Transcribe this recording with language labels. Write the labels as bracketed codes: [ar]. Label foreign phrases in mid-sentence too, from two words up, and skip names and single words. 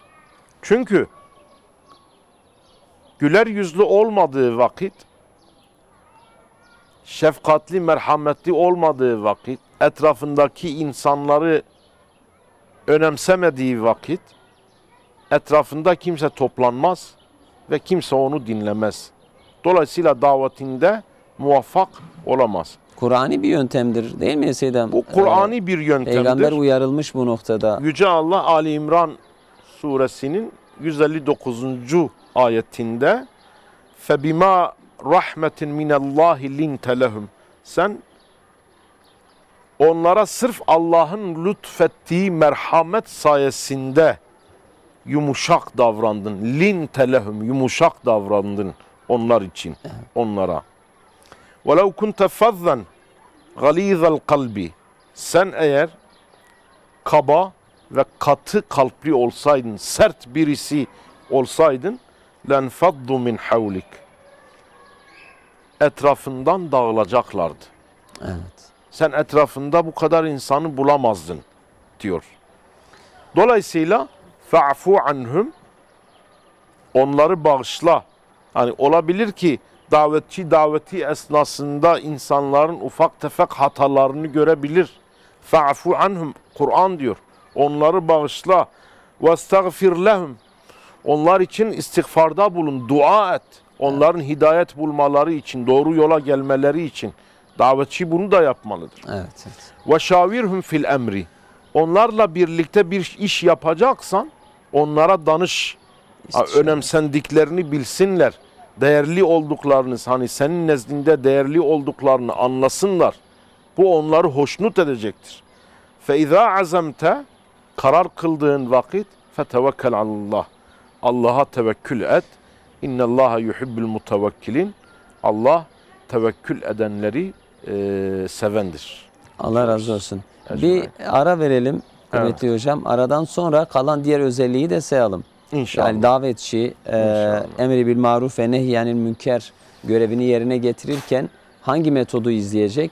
[tr] Çünkü güler yüzlü olmadığı vakit, şefkatli, merhametli olmadığı vakit, etrafındaki insanları önemsemediği vakit, etrafında kimse toplanmaz ve kimse onu dinlemez. Dolayısıyla davetinde muvaffak olamaz. Kur'ani bir yöntemdir değil mi Seyyidem? Bu Kur'ani bir yöntemdir. Peygamber uyarılmış bu noktada. Yüce Allah Ali İmran suresinin 159. ayetinde [ar] فَبِمَا رَحْمَةٍ مِنَ اللّٰهِ لِنْتَ لَهُمْ [tr] Sen onlara sırf Allah'ın lütfettiği merhamet sayesinde yumuşak davrandın. [ar] لِنْتَ لَهُمْ [tr] Yumuşak davrandın onlar için, onlara. [ar] وَلَوْ كُنْتَ فَضًّا غَلِيظَ الْقَلْبِ [tr] Sen eğer kaba ve katı kalpli olsaydın, sert birisi olsaydın, [ar] لَنْفَضُّ مِنْ حَوْلِكَ [tr] Etrafından dağılacaklardı. Evet. Sen etrafında bu kadar insanı bulamazdın diyor. Dolayısıyla [ar] فَعْفُوا عَنْهُمْ [tr] Onları bağışla. Hani olabilir ki davetçi daveti esnasında insanların ufak tefek hatalarını görebilir. [ar] فَعْفُوا عَنْهُمْ [tr] Kur'an diyor. Onları bağışla. [ar] وَاسْتَغْفِرْ لَهُمْ [tr] Onlar için istiğfarda bulun, dua et. Onların hidayet bulmaları için, doğru yola gelmeleri için. Davetçi bunu da yapmalıdır. Evet, evet. [ar] وشاورهم في الأمر [tr] Onlarla birlikte bir iş yapacaksan onlara danış. Önemsendiklerini bilsinler. Değerli olduklarını, hani senin nezdinde değerli olduklarını anlasınlar. Bu onları hoşnut edecektir. [ar] فَاِذَا عَزَمْتَ [tr] Karar kıldığın vakit [ar] فَتَوَكَّلْ عَلَى اللّٰهِ [tr] Allah'a tevekkül et. [ar] اِنَّ اللّٰهَ يُحِبُّ الْمُتَوَكِّلِينَ [tr] Allah tevekkül edenleri sevendir. Allah razı olsun. Bir ara verelim kıymetli hocam. Aradan sonra kalan diğer özelliği de sayalım. İnşallah. Yani davetçi, [ar] الأمر بالمعروف والنهي عن المنكر [tr] görevini yerine getirirken hangi metodu izleyecek?